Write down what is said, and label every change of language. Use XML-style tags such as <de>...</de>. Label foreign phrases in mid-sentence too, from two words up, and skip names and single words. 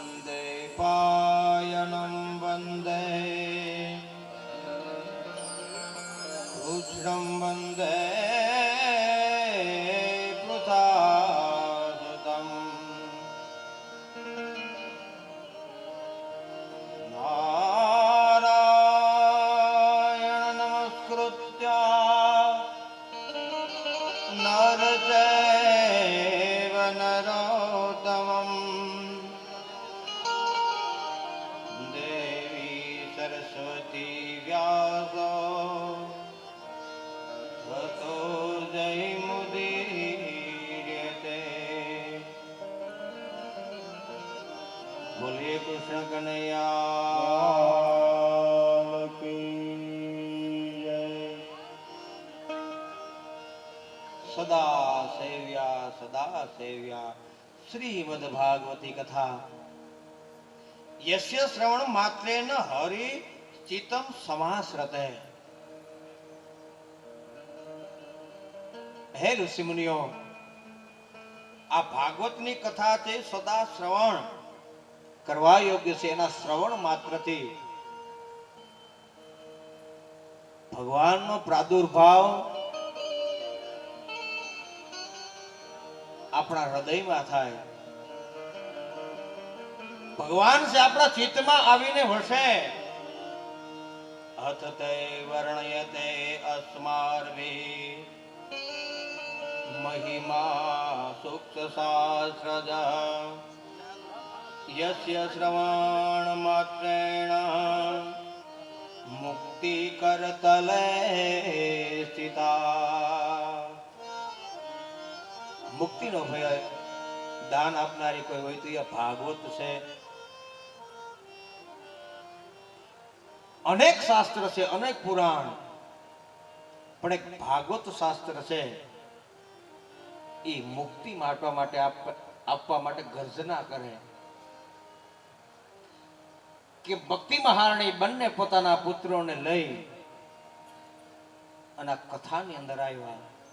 <sa>देपायनं वंदे कृष्णं वंदे पृथासुतं नारायण नमस्कृत्य नरचैव नरोत्तमं देवी सरस्वती व्यासो ततो जयमुदीर्यते</sa> <hi>बोलिए कृष्ण कन्हैया की जय।</hi> <sa>सदा सेव्या श्रीमद् भागवती कथा यस्य श्रवण मात्रेण हरि चित्तम समाश्रते।</sa> <gu>હે ઋષિ મુનિઓ, આ ભાગવતની કથા છે સદા શ્રવણ કરવા યોગ્ય છે. એના શ્રવણ માત્રથી ભગવાનનો પ્રાદુર્ભાવ આપણા હૃદયમાં થાય. ભગવાન છે આપણા ચિત્તમાં આવીને વસે.</gu> <sa>अथ ते वर्णयते अस्मार्भि महिमा सूक्त शास्त्रज यस्य श्रवण मात्रेण मुक्ति करतले स्थिता।</sa> <gu>મુક્તિ નો ભય દાન આપનારી કોઈ હોય તો એ ભાગવત છે. અનેક શાસ્ત્ર છે, અનેક પુરાણ, પણ એક ભાગવત શાસ્ત્ર છે એ મુક્તિ આપવા માટે ગર્જના કરે કે ભક્તિ મહારાણી બંને પોતાના પુત્રોને લઈ અને કથાની અંદર આવ્યા.</gu>